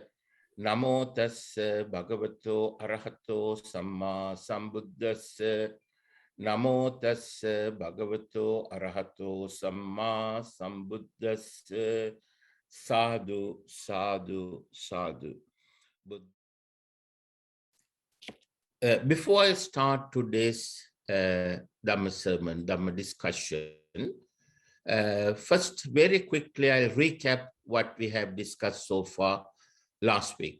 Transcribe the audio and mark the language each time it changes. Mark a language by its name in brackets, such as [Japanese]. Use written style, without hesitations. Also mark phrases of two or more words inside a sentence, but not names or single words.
[Pali] Namo tassa bhagavato arahato samma sambuddhassa. Namo tassa bhagavato arahato samma sambuddhassa. Sadhu, sadhu, sadhu. [English] Before I start today's Dhamma sermon, Dhamma discussion, first, very quickly, I'll recap what we have discussed so far last week.